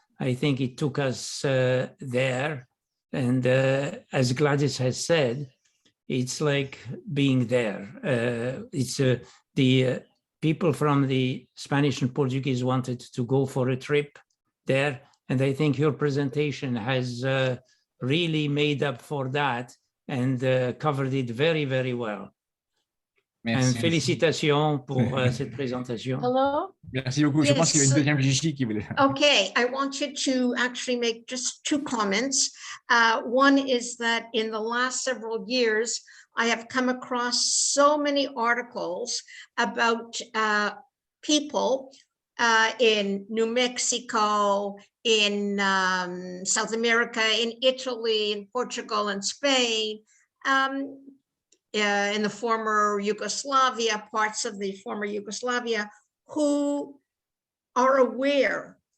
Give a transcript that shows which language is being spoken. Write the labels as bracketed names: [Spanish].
[English] I think it took us there. And as Gladys has said, it's like being there. It's the people from the Spanish and Portuguese wanted to go for a trip there. And I think your presentation has really made up for that and covered it very, very well. [French] Merci. [English] And [French] félicitations pour cette présentation. [English] Hello? [French] Merci beaucoup. Je pense qu'il y a une deuxième Gigi qui voulait. [English] Okay, I wanted to actually make just two comments. One is that in the last several years, I have come across so many articles about people in New Mexico, in South America, in Italy, in Portugal, and Spain, in the former Yugoslavia, parts of the former Yugoslavia, who are aware